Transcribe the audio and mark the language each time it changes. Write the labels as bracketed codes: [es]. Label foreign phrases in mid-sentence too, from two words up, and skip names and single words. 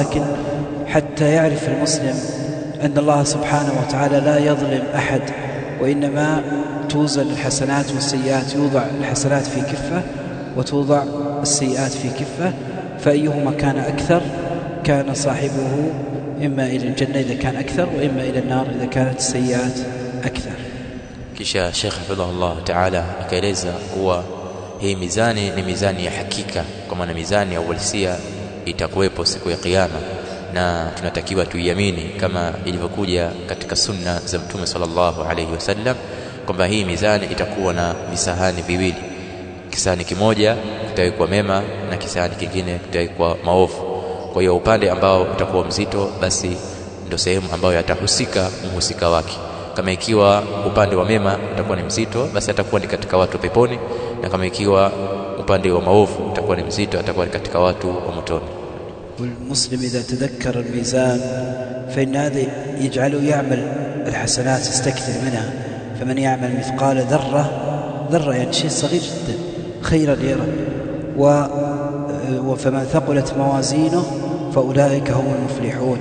[ar] لكن حتى يعرف المسلم أن الله سبحانه وتعالى لا يظلم أحد، وإنما توزن الحسنات والسيئات، يوضع الحسنات في كفة وتوضع السيئات في كفة، فأيهما كان أكثر كان صاحبه إما إلى الجنة إذا كان أكثر، وإما إلى النار إذا كانت السيئات أكثر. [sw] Kisha Sheikh [ar] حفظه الله تعالى [sw] akaeleza kuwa hii mizani ni mizani ya hakika, kwa maana mizani ya uhalisia itakuwepo siku ya kiyama, na tunatakiwa tuiamini kama ilivyokuja katika sunna za Mtume [ar] صلى الله عليه وسلم [sw] kwamba hii mizani itakuwa na visahani viwili. Kisahani kimoja kitawekwa mema na kisahani kingine kitawekwa maovu. Kwa hiyo upande ambao utakuwa mzito, basi ndio sehemu ambayo atahusika mhusika wake. Kama ikiwa upande wa mema utakuwa ni mzito, basi atakuwa ni katika watu peponi, na kama ikiwa upande wa maovu utakuwa ni mzito, atakuwa ni katika watu wa motoni. [ar] والمسلم إذا تذكر الميزان فإن هذا يجعله يعمل الحسنات يستكثر منها، فمن يعمل مثقال ذرة يعني شيء صغير جدا خيرا يره، وفمن ثقلت موازينه فأولئك هم المفلحون.